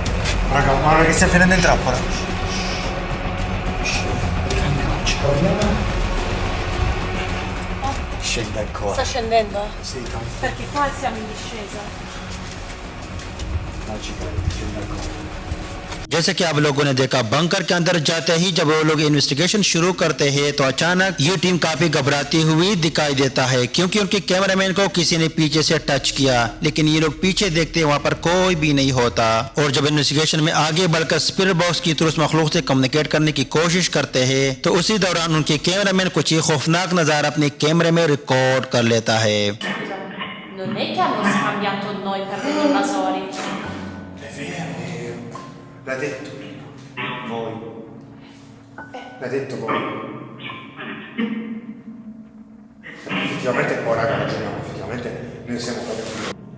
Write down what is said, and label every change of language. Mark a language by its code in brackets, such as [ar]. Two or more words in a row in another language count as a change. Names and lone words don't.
[it] Raga, guarda che stiamo finendo in trappola. Scende ancora. Sta scendendo? Sì, tanto. Perché qua siamo in discesa. Magica, scende ancora. [hi] जैसे कि आप लोगों ने देखा, बंकर के अंदर जाते ही जब वो लोग इन्वेस्टिगेशन शुरू करते हैं तो अचानक ये टीम काफी घबराती हुई दिखाई देता है, क्योंकि उनके कैमरामैन को किसी ने पीछे से टच किया, लेकिन ये लोग पीछे देखते हैं वहां पर कोई भी नहीं होता। और जब इन्वेस्टिगेशन में आगे बढ़कर स्पिरिट बॉक्स की थ्रू उस मखलूक से कम्युनिकेट करने की कोशिश करते हैं तो उसी दौरान उनके कैमरामैन कुछ ही खौफनाक नजारा अपने कैमरे में रिकॉर्ड कर लेता है। [it] Non è che hanno scambiato noi per degli invasori. È vero. L'ha detto voi. L'ha detto voi. effettivamente, oh raga, ragioniamo, effettivamente noi siamo proprio...